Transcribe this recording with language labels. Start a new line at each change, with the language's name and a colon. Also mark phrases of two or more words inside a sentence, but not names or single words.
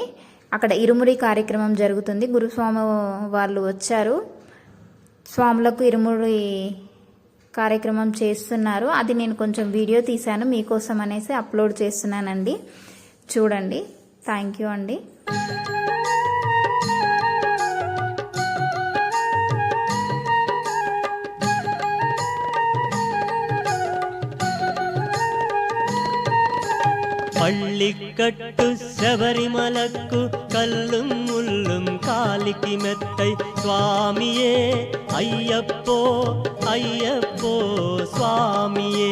Telugu: అక్కడ ఇరుముడి కార్యక్రమం జరుగుతుంది. గురుస్వామి వాళ్ళు వచ్చారు, స్వాములకు ఇరుముడి కార్యక్రమం చేస్తున్నారు. అది నేను కొంచెం వీడియో తీశాను, మీకోసం అనేసి అప్లోడ్ చేస్తున్నానండి. చూడండి.
English: thank you
Telugu: అండి.
Tamil: பள்ளிக்கட்டு சபரிமலக்கு கல்லும் முள்ளும் காலிக்கு மெத்தை சுவாமியே ஐயப்போ ஐயப்போ சுவாமியே